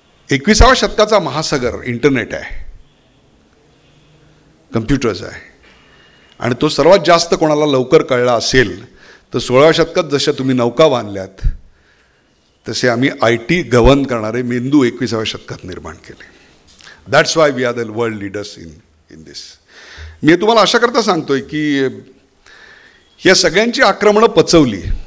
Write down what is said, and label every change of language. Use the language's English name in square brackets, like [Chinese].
[Marathi] 21व्या शतकाचा महासागर इंटरनेट आहे, कम्प्युटर्स आहे. आणि तो सर्वात जास्त कोणाला लवकर कळला असेल तर 16व्या शतकात जशा तुम्ही नौका बांधल्यात तसे आम्ही IT गव्हर्न करणारे मेंदू 21व्या शतकात निर्माण केले. [English] That's why we are the world leaders in this. [Marathi] मी तुम्हाला अशा करता सांगतोय की या सगळ्यांची आक्रमणं पचवली.